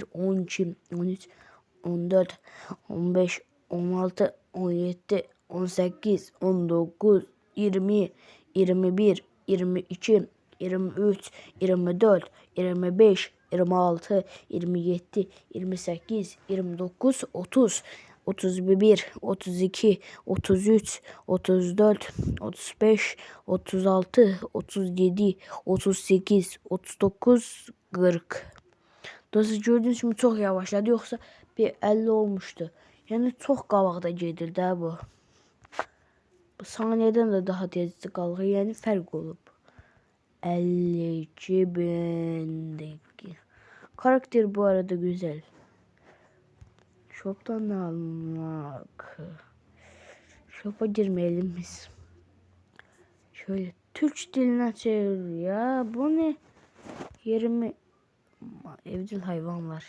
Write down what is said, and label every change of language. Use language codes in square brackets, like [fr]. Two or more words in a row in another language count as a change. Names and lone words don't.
[tr] 12, 13, 14, 15, 16, 17, 18, 19, 20, 21, 22, 23, 24, 25, 26, 27, 28, 29, 30, 31, 32, 33, 34, 35, 36, 37, 38, 39, 40. Dostlar, gördüğünüz gibi çok yavaşladı, yoksa bir 50 olmuştu. [az] Yani çok qabaqda gedir də bu. Bu saniyədən də daha tez qalır, yəni fərq olub. [tr] 52.000. Karakter bu arada güzel. Shop'tan almak. Shop'a girmeyelim biz. Şöyle Türk diline çevir ya. Bu ne? 20 evcil hayvan var.